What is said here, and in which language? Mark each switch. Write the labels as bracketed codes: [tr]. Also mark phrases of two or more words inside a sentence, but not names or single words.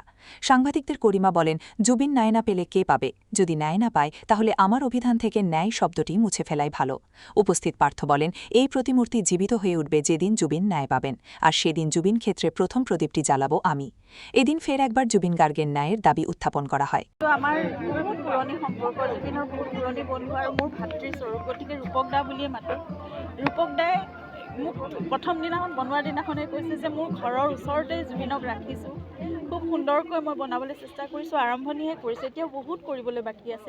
[bn] সাংবাদিকদের গরিমা বলেন, জুবিন ন্যায় না পেলে কে পাবে? যদি ন্যায় না পায় তাহলে আমার অভিধান থেকে ন্যায় শব্দটি মুছে ফেলাই ভালো। উপস্থিত পার্থ বলেন, এই প্রতিমূর্তি জীবিত হয়ে উঠবে যেদিন জুবিন ন্যায় পাবেন, আর সেদিন জুবিন ক্ষেত্রে প্রথম প্রদীপটি জ্বালাবো আমি। এদিন ফের একবার জুবিন গার্গের ন্যায়ের দাবি উত্থাপন করা হয়। [as] আমাৰ বহুত পুৰণি সম্পৰ্ক, জুবিনৰ বহুত পুৰণি বন্ধু আৰু মোৰ ভাতৃস্বৰূপ, গতিকে ৰূপক দা বুলিয়ে মাতোঁ। ৰূপক দাই মোক প্ৰথম দিনাখন বনোৱাৰ দিনাখনেই কৈছে যে মোৰ ঘৰৰ ওচৰতে জুবিনক ৰাখিছোঁ, খুব সুন্দৰকৈ মই বনাবলৈ চেষ্টা কৰিছোঁ, আৰম্ভণিহে কৰিছোঁ, এতিয়াও বহুত কৰিবলৈ বাকী আছে।